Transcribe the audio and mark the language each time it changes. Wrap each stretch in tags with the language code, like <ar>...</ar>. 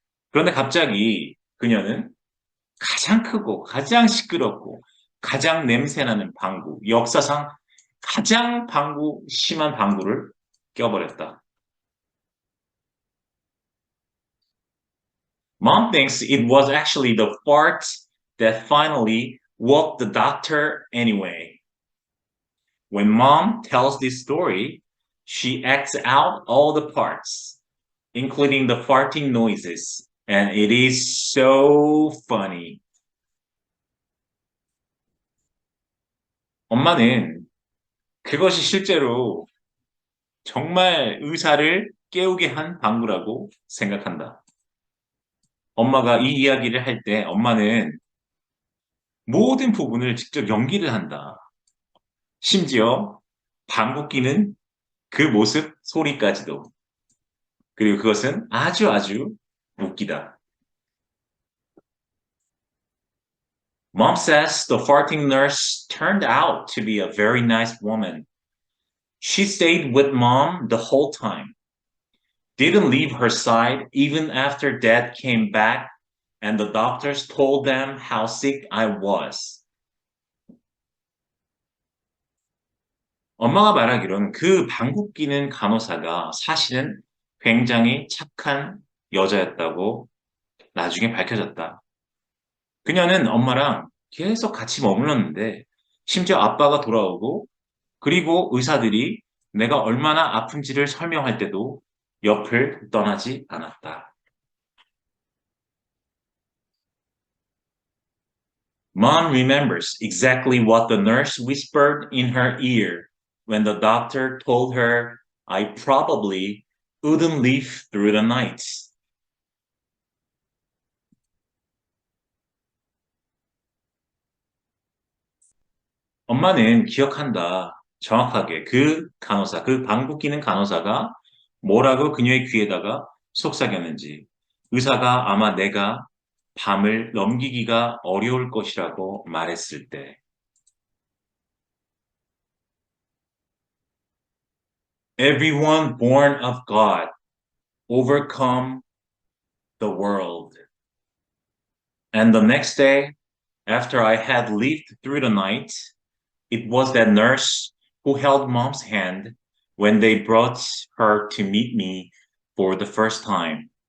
<ko>그런데 갑자기 그녀는 가장 크고 가장 시끄럽고 가장 냄새나는 방구, 역사상 가장 방구, 심한 방구를 껴버렸다.</ko> <en>Mom thinks it was actually the fart that finally woke the doctor anyway. When mom tells this story, she acts out all the parts, including the farting noises, and it is so funny.</en> <ko>엄마는 그것이 실제로 정말 의사를 깨우게 한 방구라고 생각한다. 엄마가 이 이야기를 할 때 엄마는 모든 부분을 직접 연기를 한다. 심지어 방구 끼는 그 모습, 소리까지도. 그리고 그것은 아주 아주 웃기다.</ko> <en>Mom says the farting nurse turned out to be a very nice woman. She stayed with mom the whole time. Didn't leave her side even after dad came back and the doctors told them how sick I was.</en> <ko>엄마가 말하기로는 그 방귀 뀌는 간호사가 사실은 굉장히 착한 여자였다고 나중에 밝혀졌다. 그녀는 엄마랑 계속 같이 머물렀는데 심지어 아빠가 돌아오고 그리고 의사들이 내가 얼마나 아픈지를 설명할 때도 옆을 떠나지 않았다.</ko> <en>Mom remembers exactly what the nurse whispered in her ear when the doctor told her I probably wouldn't live through the night.</en> <ko>엄마는 기억한다. 정확하게 그 간호사, 그 방귀 뀌는 간호사가 뭐라고 그녀의 귀에다가 속삭였는지. 의사가 아마 내가 밤을 넘기기가 어려울 것이라고 말했을 때.</ko> <en>Everyone born of God overcome the world. And the next day, after I had lived through the night, it was that nurse who held mom's hand when they brought her to meet me for the first time.</en>